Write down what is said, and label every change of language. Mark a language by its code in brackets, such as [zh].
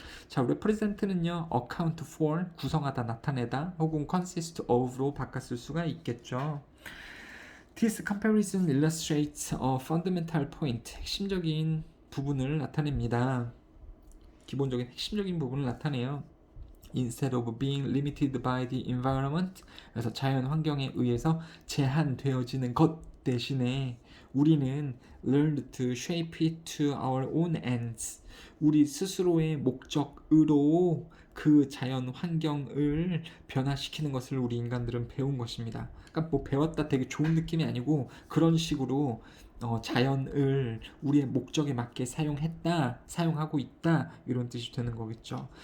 [ko] 자, represent는요 [en] account for, [ko] 구성하다, 나타내다, 혹은 [en] consist of [ko] 로 바꿨을 수가 있겠죠. [en] This comparison illustrates a fundamental point. [ko] 핵심적인 부분을 나타냅니다. 기본적인 핵심적인 부분을 나타내요. [en] Instead of being limited by the environment, [ko] 그래서 자연 환경에 의해서 제한되어지는 것 대신에 우리는 [en] learned to shape it to our own ends. [ko] 우리 스스로의 목적으로 그 자연 환경을 변화시키는 것을 우리 인간들은 배운 것입니다. 그러니까 뭐 배웠다 되게 좋은 느낌이 아니고 그런 식으로 자연을 우리의 목적에 맞게 사용했다, 사용하고 있다, 이런 뜻이 되는 거겠죠.